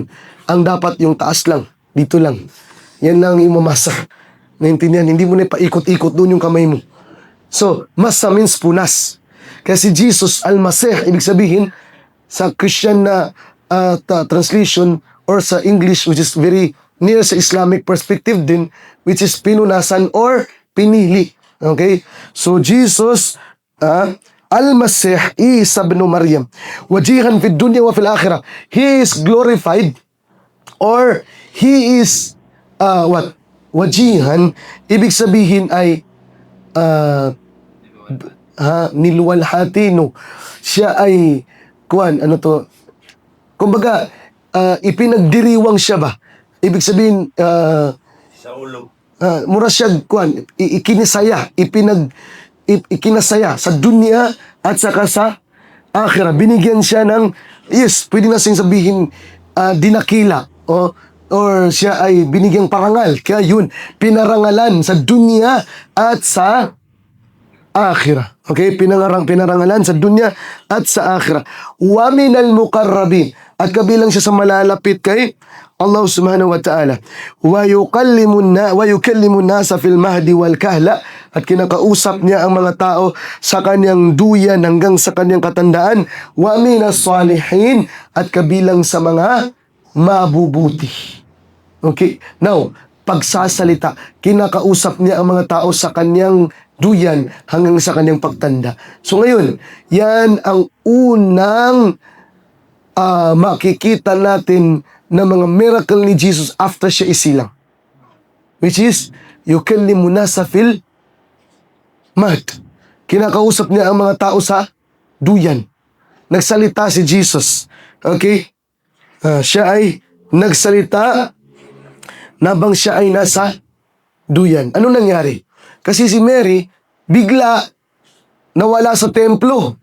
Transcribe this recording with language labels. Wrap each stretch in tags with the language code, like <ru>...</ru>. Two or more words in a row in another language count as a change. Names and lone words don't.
<tl>Ang dapat yung taas lang, dito lang. Yan lang yung mamasah. Naintindihan, hindi mo na paikot-ikot doon yung kamay mo. So, masa means punas. Kaya si Jesus Al-Masih, ibig sabihin, sa Christian na translation or sa English,</tl> <en>which is very near</en> <tl>sa</tl> <en>Islamic perspective</en> <tl>din,</tl> <en>which is</en> <tl>pinunasan or pinili. Okay?</tl> <en>So, Jesus,</en> <ar>المسيح، عيسى بن مريم، وجيها في الدنيا وفي الآخرة.</ar> <en>He is glorified or He is,</en> <tl>wajihan, ibig sabihin ay niluwalhati, no? Siya ay kumbaga ipinagdiriwang siya ba Ibig sabihin, Sa ulo. mura siya, ikinisaya, ikinasaya sa dunya at saka sa akhirah. Binigyan siya ng, yes, pwede natin sabihin, dinakila, or siya ay binigyang parangal. Kaya yun, pinarangalan sa dunya at sa akhirah. Okay? Pinarangalan sa dunya at sa akhirah.</tl> <ar>ومن المقربين.</ar> <tl>At kabilang siya sa malalapit kay Allah</tl> <ar>سبحانه وتعالى. ويكلم الناس في المهد وكهلا.</ar> <tl>At kinakausap niya ang mga tao sa kanyang duyan hanggang sa kanyang katandaan.</tl> <ar>ومن الصالحين.</ar> <tl>At kabilang sa mga mabubuti. Okay? Now, pagsasalita, kinakausap niya ang mga tao sa kanyang duyan hanggang sa kanyang pagtanda. So ngayon, yan ang unang makikita natin na mga miracle ni Jesus after siya isilang.</tl> <en>Which is,</en> <ar>يكلم الناس في المهد.</ar> <tl>Kinakausap niya ang mga tao sa duyan. Nagsalita si Jesus. Okay? Siya ay nagsalita nabang siya ay nasa duyan. Ano nangyari? Kasi si Mary, bigla nawala sa templo.</tl>